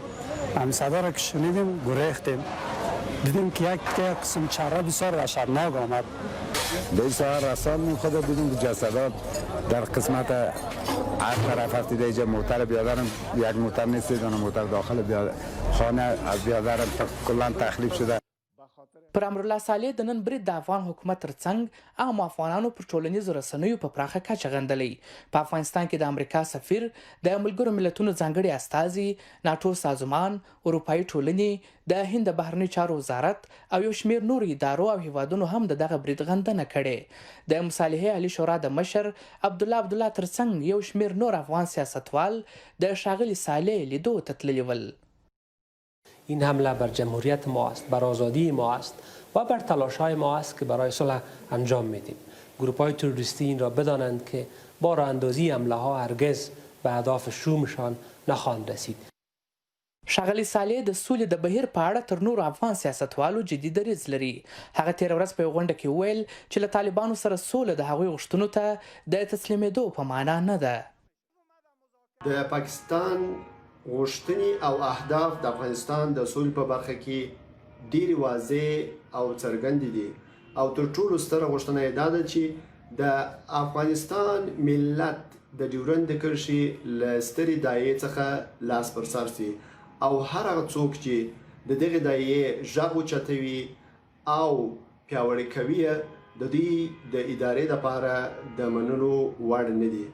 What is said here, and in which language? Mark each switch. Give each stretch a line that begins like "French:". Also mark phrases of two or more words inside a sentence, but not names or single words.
Persian: همین صدا را که شنیدیم گریختیم. دیدیم که یک قسم چهره بسیار وحشتناک آمد. به سهر رساندیم خود دیدیم که جسدات در قسمت هر طرف هست. دیده اینجا موتر بیادرم یک موتر نیست، دونه موتر داخل خانه از بیادرم کلا تخریب شده.
Pashto: پر امرالله صالح د نن برید د افغان حکومت ترڅنګ عامو افغانانو پر ټولنیزو رسنیو په پراخه کچه غندلی. په افغانستان کې د امریکا سفیر، د ملګرو ملتونو ځانګړي استازي، ناټو سازمان، اروپایي ټولنې، د هند د بهرنیو چارو وزارت او یو شمېر نورو ادارو او هیوادونو هم د دغه برید غندنه کړې. د مصالحې عالي شورا د مشر عبدالله ترڅنګ یو شمېر نور افغان سیاستوال د ښاغلي صالح لیدو ته تللي ول.
Persian: این حمله بر جمهوریت ما است، بر آزادی ما است و بر تلاش‌های ما است که برای صلح انجام میدیم. گروه‌های تروریستی این را بدانند که با راه اندازی حمله‌ها هرگز به اهداف شومشان نخواهند رسید.
Pashto: ښاغلي صالح د سولې د بهیر په اړه تر نورو افغان سیاستوالو جدي دریځ لري. هغه تېره ورځ په یوه غونډه کې وویل چې له طالبانو سره سوله د هغوی غوښتنو ته د تسلیمېدو په معنا نه ده. د پاکستان غوښتنې او اهداف د افغانستان د سولې په برخه کې ډېرې واضح او څرګندې دي او تر ټولو ستره غوښتنه یې دا ده چې د افغانستان ملت د ډیورند کرښې له سترې دایې څخه لاس پر سر سي او هر هغه څوک چې د دغې دایې غږ اوچتوي او پیاوړې کوي د دوی د ادارې لپاره د منلو وړ نه دي.